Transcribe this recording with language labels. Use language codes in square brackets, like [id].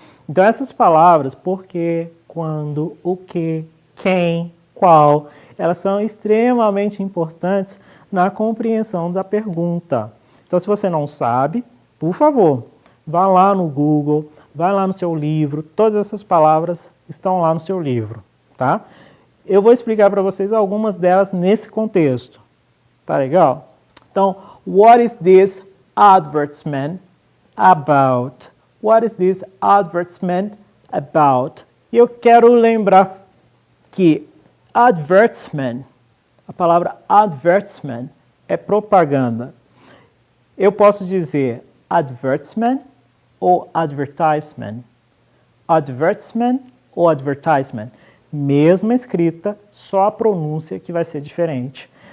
[pt] Então essas palavras, por quê, quando, o que, quem, qual, elas são extremamente importantes na compreensão da pergunta. Então se você não sabe, por favor, vá lá no Google, vá lá no seu livro, todas essas palavras estão lá no seu livro, tá? Eu vou explicar para vocês algumas delas nesse contexto. Tá legal? Então, [en] what is this advertisement about? What is this advertisement about? [pt] E eu quero lembrar que advertisement, a palavra advertisement é propaganda. Eu posso dizer advertisement ou advertisement. Advertisement ou advertisement. Mesma escrita, só a pronúncia que vai ser diferente.